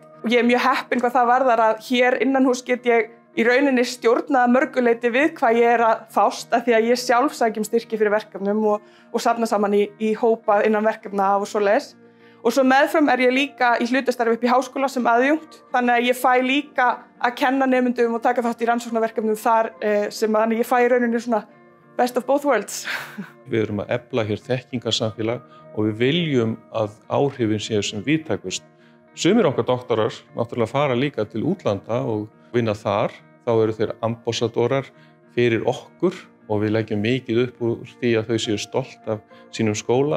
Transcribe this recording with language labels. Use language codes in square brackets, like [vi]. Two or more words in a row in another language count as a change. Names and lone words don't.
[is] Og ég mjög heppin hvað það varðar að hér innanhús get ég í rauninni stjórnað mörguleyti við hvað ég að fást af því að ég sjálf sækjum styrki fyrir verkefnum og safna saman í hópa innan verkefna og svoleiðis. Og svo meðfram ég líka í hlutastarfi upp í háskóla sem aðjúnkt, þannig að ég fæ líka að kenna nemendum og taka þátt í rannsóknarverkefnum þar þannig ég fæ í rauninni svona [en] best of both worlds. [is] Við erum að efla hér þekkingarsamfélag og við viljum að áhrifin séu sem víðtækust. Sumir okkar doktorar náttúrulega fara líka til útlanda og vinna þar, þá eru þeir ambassadorar fyrir okkur og við leggjum mikið upp úr því að þau séu stolt af sínum skóla.